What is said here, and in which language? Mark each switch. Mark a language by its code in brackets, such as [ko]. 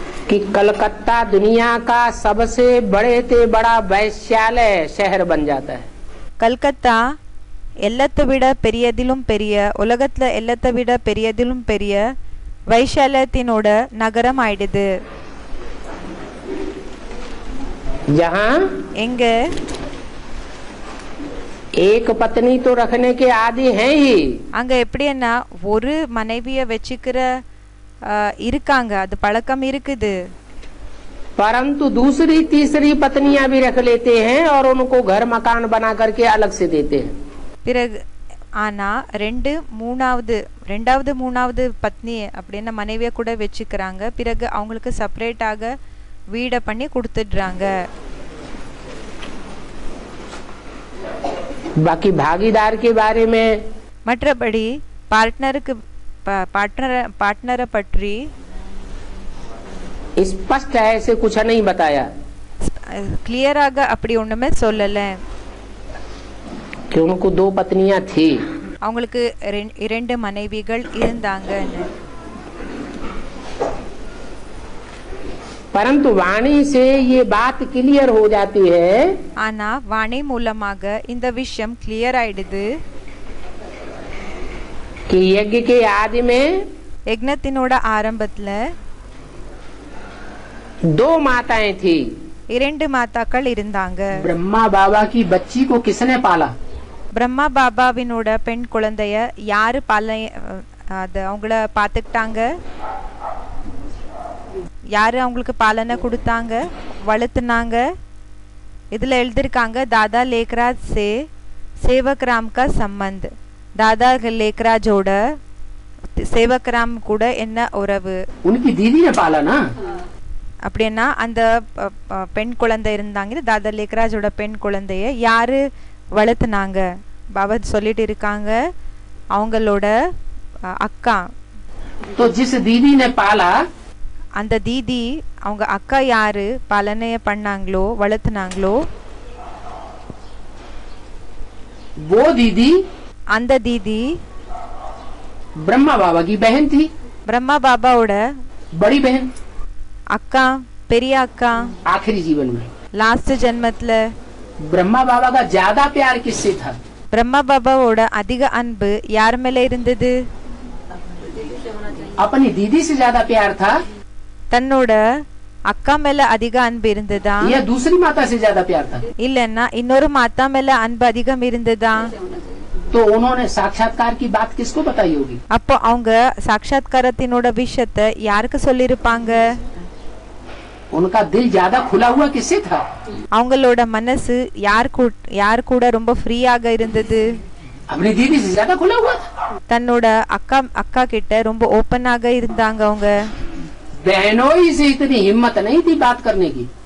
[hi] कि कलकत्ता दुनिया का सबसे बड़े से बड़ा वैश्यालय शहर बन जाता है। [ta] கல்கத்தா எல்லாத்தை விட பெரியதிலும் பெரிய, உலகத்துல எல்லாத்தை விட பெரியதிலும் பெரிய வைஷாலயத்தினோட நகரம் ஆயிடுது. [hi] जहाँ [ta] எங்க [hi] एक पत्नी तो रखने के आदि हैं ही, [ta] அங்க எப்படின்னா ஒரு மனைவிய வச்சுக்கிற இருக்காங்க, அது பழக்கம் இருக்குது. [hi] परंतु दूसरी तीसरी पत्नियां भी रख लेते हैं और उनको घर मकान बना करके अलग से देते हैं। [ta] பிறகு ஆனா ரெண்டாவது மூணாவது பத்னி அப்படின்னு மனைவிய கூட வச்சுக்கிறாங்க. பிறகு அவங்களுக்கு செப்பரேட்டாக வீட பண்ணி கொடுத்துடுறாங்க. [hi] बाकी भागीदार के बारे में [ta] மற்றபடி பார்ட்னரை பற்றி [hi] स्पष्ट ऐसे कुछ नहीं बताया [ta] கிளியராக அப்படி ஒண்ணுமே சொல்லல. [hi] कि उनको 2 पत्नियां थी, [ta] அவங்களுக்கு 2 மனைவிகள் இருந்தாங்கன்னு. [hi] परंतु वाणी से ये बात क्लियर हो जाती है [ta] ஆனா வாணி மூலமாக இந்த விஷயம் கிளியர் ஆயிடுது. [hi] कि यज्ञ के आदि में [ta] யக்ஞத்தினோட ஆரம்பத்துல [hi] 2 माताएं थी। [ta] 2 மாதாக்கள் இருந்தாங்க. [hi] ब्रह्मा बाबा की बच्ची को किसने पाला? [ta] பிரம்மா பாபாவினோட பெண் குழந்தைய யாரு அவங்கள பாத்துக்கிட்டாங்க? யாரு அவங்களுக்கு பாலனை கொடுத்தாங்க, வளர்த்துனாங்க? இதுல எழுதிருக்காங்க [hi] दादा लेखराज से सेवकराम का संबंध. [ta] दादा लेखराजோட சேவக்ராம் கூட என்ன உறவு? [hi] उनकी दीदी ने पाला ना। [ta] அப்படின்னா அந்த பெண் குழந்தை இருந்தாங்க, दादा लेखराजோட பெண் குழந்தைய யாரு வளர்த்துனாங்க? பாபா சொல்லிட்டு இருக்காங்க அவங்களோட அக்கா. [hi] तो जिस दीदी ने पाला [ta] அந்த தீதி அவங்க அக்கா யாரு பாலனைய பண்ணாங்களோ வளர்த்துனாங்களோ [hi] वो दीदी [ta] அந்த தீதி [hi] ब्रह्मा बाबा की बहन थी, [ta] பிரம்மா பாபாவோட [hi] बड़ी बहन। [ta] அக்கா, பெரிய அக்கா. [hi] आखिरी जीवन में [ta] லாஸ்ட் ஜென்மத்துல [hi] ब्रह्मा बाबा का ज्यादा प्यार किससे था? [ta] பிரம்மா பாபாவோட அதிக அன்பு யார் மேல இருந்தது? [hi] अपनी दीदी से ज्यादा प्यार था [ta] தன்னோட அக்கா மேல அதிக அன்பு இருந்ததா, [hi] या दूसरी माता से ज्यादा प्यार था? [ta] இல்லன்னா இன்னொரு மாதா மேல அன்பு அதிகம் இருந்ததா? [hi] तो उन्होंने साक्षात्कार की बात किसको बताई होगी? [ta] அப்போ அவங்க சாட்சாத்காரத்தினோட விஷயத்தை யாருக்கு சொல்லிருப்பாங்க? [hi] उनका दिल ज्यादा खुला हुआ किससे था? [ta] அவங்களோட மனசு யார் கூட ரொம்ப ஃப்ரீயாக இருந்தது? [hi] अपनी दीदी से ज्यादा खुला हुआ था। [ta] தன்னோட அக்கா கிட்ட ரொம்ப ஓப்பனாக இருந்தாங்க அவங்க. [hi] बहनोई से इतनी हिम्मत नहीं थी बात करने की।